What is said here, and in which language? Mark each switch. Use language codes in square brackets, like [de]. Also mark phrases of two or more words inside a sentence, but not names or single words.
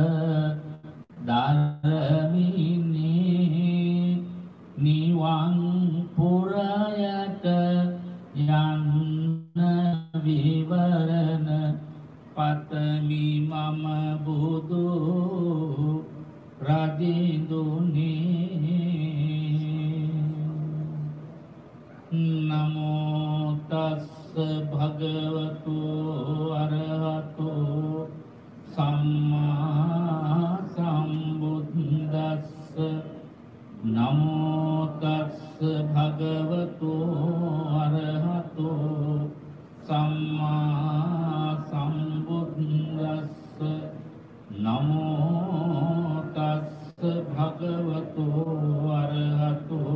[si] ධර්මිනේ නිවන් පුරයට යන්න විවරණ පතමි මම බුදු රජිඳුනේ [pi] නමෝ තස්ස භගවතු අරහතු සම්මා සම්බුද්දස්ස නමෝ තස්ස භගවතු අරහතු සම්මා සම්බුද්දස්ස නමෝ තස්ස භගවතු අරහතු